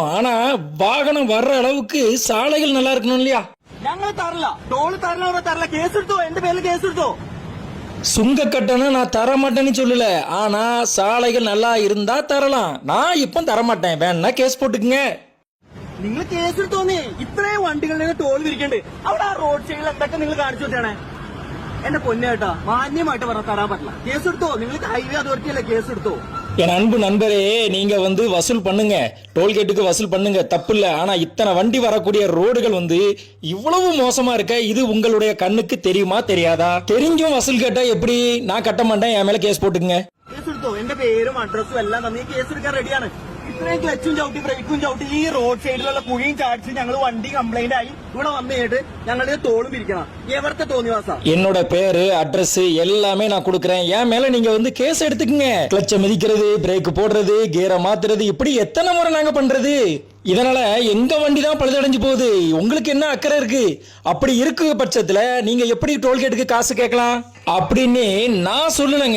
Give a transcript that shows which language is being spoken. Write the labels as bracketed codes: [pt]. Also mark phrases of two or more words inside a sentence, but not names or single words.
[ta] ஆனா வாகனம் வர்ற அளவுக்கு சாலைகள் நல்லா இருக்கணும் இல்லையா? சுங்க கட்டணம் நான் தர மாட்டேன்னு சொல்லல, ஆனா சாலைகள் நல்லா இருந்தா தரலாம். நான் இப்ப தர மாட்டேன், வேணா கேஸ் போட்டுக்குங்க. [ml] നിങ്ങൾ കേസ് എടുത്തോന്നേ. ഇത്രയും വണ്ടികളുടെ ടോൾ വിരിക്കണ്ട്. അവിടെ ആ റോഡ് സൈഡിൽ എന്തൊക്കെ നിങ്ങൾ കാണിച്ചു വെച്ചാണ്? എന്റെ പൊന്നേട്ടാ, മാന്യമായിട്ട് പറഞ്ഞ തരാൻ പറ്റില്ല. കേസ് എടുത്തോ, നിങ്ങൾക്ക് [en] highway authority [ml] അല്ലേ കേസ് എടുത്തോ? [ta] என் அன்பு நண்பரே, நீங்க வசூல் பண்ணுங்க, டோல்கேட்டுக்கு வசூல் பண்ணுங்க, தப்பு இல்ல. ஆனா இத்தனை வண்டி வரக்கூடிய ரோடுகள் இவ்வளவு மோசமா இருக்க, இது உங்களுடைய கண்ணுக்கு தெரியுமா தெரியாதா? தெரிஞ்சும் வசூல் கேட்டா எப்படி? நான் கட்ட மாட்டேன், என் மேல கேஸ் போட்டுக்குங்க. [ml] കേസ് എടുത്തോ, എന്റെ പേരും അഡ്രസ്സും എല്ലാം തന്നെ കേസ് എടുക്കാൻ റെഡിയാണ്. ഇത്രയും ക്ലച്ചും ചവിട്ടി ബ്രേക്കും ചവിട്ടി ഈ റോഡ് സൈഡിലുള്ള കുഴിയും ചാടിച്ച് ഞങ്ങൾ വണ്ടി കംപ്ലൈന്റ് ആയി ഇവിടെ വന്നു കഴിഞ്ഞിട്ട് ഞങ്ങളുടെ തോളും പിരിക്കണം. എവർക്ക് തോന്നിവാസ? [ta] என்னோட பேரு அட்ரஸ் எல்லாமே நான் கொடுக்கறேன், என் மேல நீங்க கேஸ் எடுத்துக்கங்க. கிளச்ச மிதிக்கிறது, பிரேக் போடுறது, கியரை மாத்துறது, இப்படி எத்தனை முறை நாங்க பண்றது? இதனால எங்க வண்டி தான் பழுதடைஞ்சு போகுது. உங்களுக்கு என்ன அக்கறை இருக்கு? அப்படி இருக்கு பட்சத்துல நீங்க எப்படி டோல்கேட்டுக்கு காசு கேட்கலாம் அப்படின்னு நான் சொல்லலங்க.